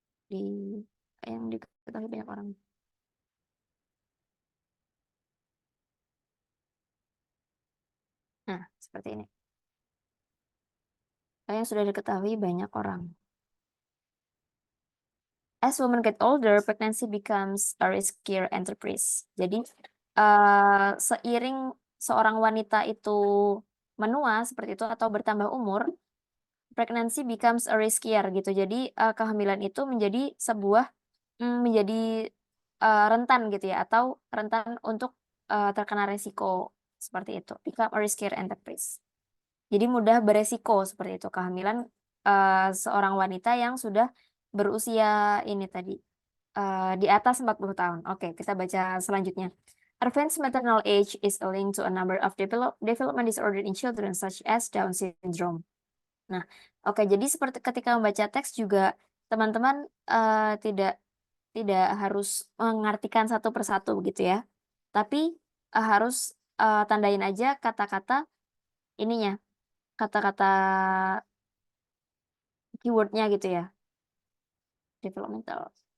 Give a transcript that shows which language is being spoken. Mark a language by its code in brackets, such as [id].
[id] Di yang diketahui banyak orang. Nah, seperti ini. Hal yang sudah diketahui banyak orang. [en] As women get older, pregnancy becomes a riskier enterprise. [id] Jadi, seiring seorang wanita itu menua seperti itu atau bertambah umur, [en] pregnancy becomes a riskier [id] gitu. Jadi, kehamilan itu menjadi sebuah menjadi rentan gitu ya, atau rentan untuk terkena resiko seperti itu. [en] Become a riskier enterprise. [id] Jadi mudah beresiko seperti itu kehamilan seorang wanita yang sudah berusia ini tadi di atas 40 tahun. Oke, kita baca selanjutnya. [en] Advanced maternal age is a link to a number of development disorder in children such as Down syndrome. [id] Nah, oke, jadi seperti ketika membaca teks juga teman-teman tidak tidak harus mengartikan satu persatu begitu ya. Tapi harus tandain aja kata-kata ininya, kata-kata keywordnya gitu ya, developmental.